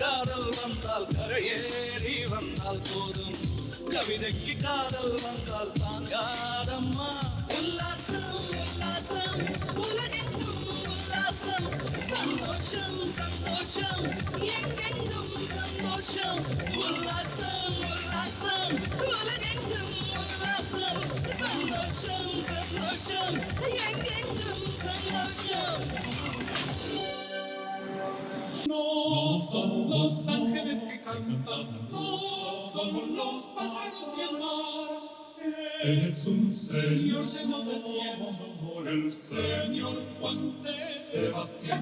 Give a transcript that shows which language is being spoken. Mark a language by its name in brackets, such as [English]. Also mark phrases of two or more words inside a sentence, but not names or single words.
[Tamil] காதல் வந்தால் கரையேறி வந்தால் போதும் கவிதைக்கு காதல் வந்தால் தாங்காதம்மா உல்லாசம் உல்லாசம் உலகெங்கும் உல்லாசம் சந்தோஷம் சந்தோஷம் எங்கெங்கும் சந்தோஷம் உல்லாசம் உல்லாசம் உலகெங்கும் உல்லாசம் சந்தோஷம் சந்தோஷம் எங்கெங்கும் சந்தோஷம் [Spanish] No son los ángeles que cantan, no son los pájaros del mar. Es un señor lleno de cielo, el señor Juan Sebastián.